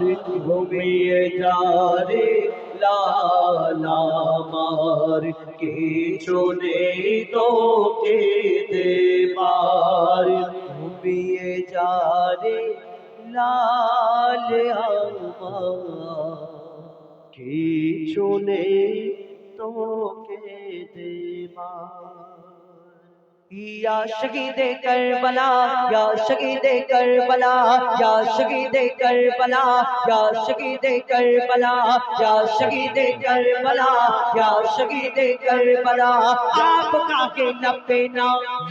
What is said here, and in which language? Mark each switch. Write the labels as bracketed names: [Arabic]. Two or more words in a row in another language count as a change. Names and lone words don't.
[Bangla] ঘুমিয়ে যা রে লাল আমার কিছু নেই তোকে দেবার। ঘুমিয়ে যা রে লাল আমার কিছু নেই তোকে দেবার। [Urdu] یا شہید کربلا یا شہید کربلا یا شہید کربلا یا شہید کربلا یا شہید کربلا یا شہید کربلا آپ کا کے نبے نام